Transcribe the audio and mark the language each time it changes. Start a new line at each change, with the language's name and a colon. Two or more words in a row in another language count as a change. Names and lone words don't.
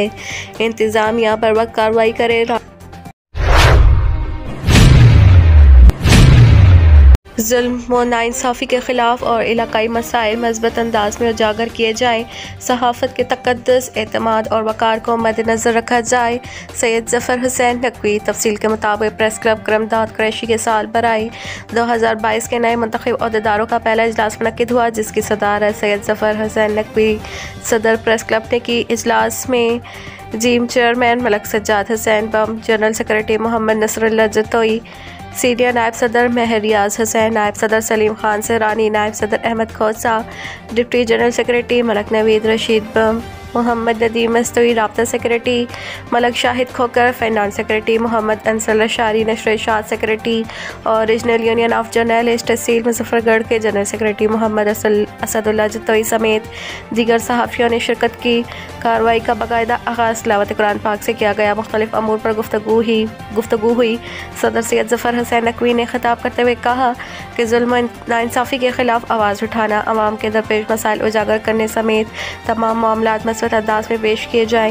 Urdu: انتظامیہ پر وقت کارروائی کرے. ظلم و ناانصافی کے خلاف اور علاقائی مسائل مضبوط انداز میں اجاگر کیے جائیں، صحافت کے تقدس، اعتماد اور وقار کو مدنظر رکھا جائے. سید ظفر حسین نقوی. تفصیل کے مطابق پریس کلب کرمداد قریشی کے سال برائے 2022 کے نئے منتخب عہدیداروں کا پہلا اجلاس منعقد ہوا، جس کی صدارت سید ظفر حسین نقوی صدر پریس کلب نے کی. اجلاس میں جیم چیئرمین ملک سجاد حسین بم,
English: General Secretary
Urdu: محمد نصراللہ جتوئی، سینیئر نائب صدر مہر ریاض حسین، نائب صدر سلیم خان سہرانی، نائب صدر احمد کھوسہ,
English: Deputy General Secretary
Urdu: ملک نوید رشید بم، محمد ندیم مستوی، رابطہ سیکرٹری ملک شاہد کھوکھر,
English: Finance Secretary
Urdu: محمد انصر شاری، نشر شاد سیکرٹری اور
English: Regional Union of Journalist
Urdu: تحصیل مظفرگڑھ کے
English: General Secretary
Urdu: محمد اسداللہ جتوئی سمیت دیگر صحافیوں نے شرکت کی. کارروائی کا باقاعدہ آغاز تلاوت قرآن پاک سے کیا گیا. مختلف امور پر گفتگو ہوئی۔ صدر سید ظفر حسین نقوی نے خطاب کرتے ہوئے کہا کہ ظلم ناانصافی کے خلاف آواز اٹھانا، عوام کے درپیش مسائل اجاگر کرنے سمیت تمام معاملات مثبت انداز میں پیش کیے جائیں.